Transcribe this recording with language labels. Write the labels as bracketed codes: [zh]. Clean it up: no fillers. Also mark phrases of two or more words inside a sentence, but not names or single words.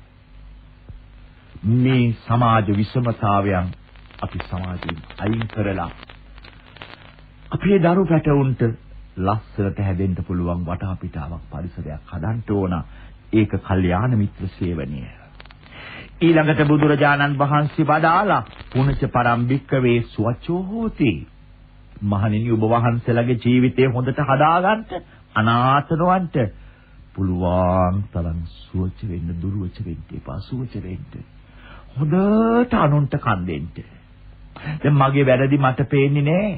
[si] මේ සමාජ විෂමතාවයන් අපි සමාජයෙන් අයින් කරලා අපේ දරු පැටවුන්ට ලස්සනට හැදෙන්න පුළුවන් වටාපිටාවක් පරිසරයක් හදන්න ඕන. ඒක කල්යාණ මිත්‍ර සේවනය. ඊළඟට බුදුරජාණන් වහන්සේ වදාලා [pi] පුනච පරම්භික්කවේ සුවචෝ හෝති. [si] මහණෙනි ඔබ වහන්සේලාගේ ජීවිතය හොඳට හදාගන්න අනාථනවන්ට පුළුවන් තරම් සුවච වෙන්න දුර්වච වෙන්න එපා සුවච වෙන්න. හොඳට අනුන්ට කන් දෙන්න. දැන් මගේ වැරදි මට පේන්නේ නෑ.